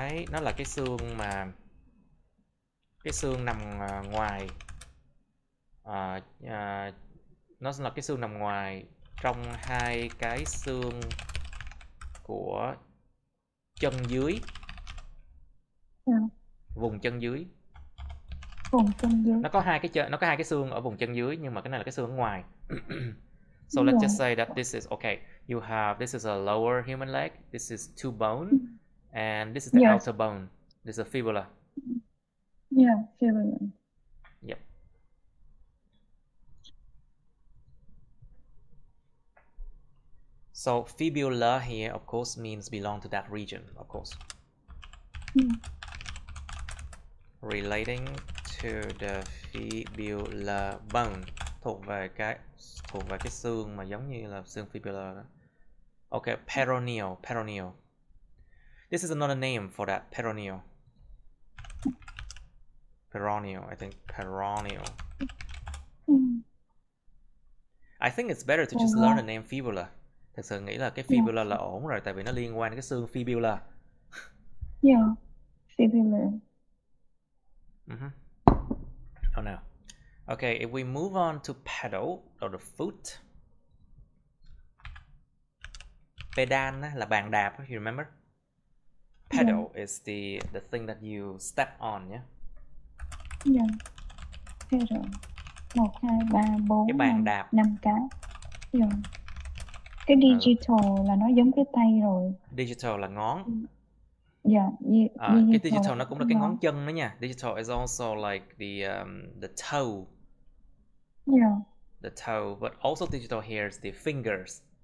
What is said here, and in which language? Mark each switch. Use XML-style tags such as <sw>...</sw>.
<vi>Nó là cái xương mà nằm ngoài, nó là cái xương nằm ngoài trong hai cái xương của chân dưới. Vùng chân dưới. Nó có hai cái xương ở vùng chân dưới, nhưng mà cái này là cái xương ở ngoài.</vi> <en>So let's just say that this is okay. You have this is a lower human leg. This is two bone, and this is the Yes. outer bone. This is a fibula. Yeah, fibula. Yep. So fibula here, of course, means belong to that region, of course. Relating to the fibula bone,</en> <vi>thuộc về cái xương mà giống như là xương fibula đó.</vi> <en>Okay, peroneal. This is another name for that, peroneal. I think peroneal. I think it's better to just learn the name fibula.</en> <vi>Thật sự nghĩ là cái fibula là ổn rồi, tại vì nó liên quan đến cái xương fibula.</vi> <en>Yeah, fibula. Oh no. Okay, if we move on to pedal or the foot.</en> <vi>Pedal là bàn đạp,</vi> <en>you remember? Pedal is the thing that you step on, yeah? Yeah. Pedal. 1, 2, 3, 4,</en> <vi>cái bàn đạp. 5 cái. Yeah. Cái digital là nó giống cái tay rồi. Digital là ngón.</vi> <en>Yeah,</en> <vi>cái digital nó cũng là cái ngón chân đó nha.</vi> <en>Digital is also like the toe. Yeah. The toe, but also digital here is the fingers.</en>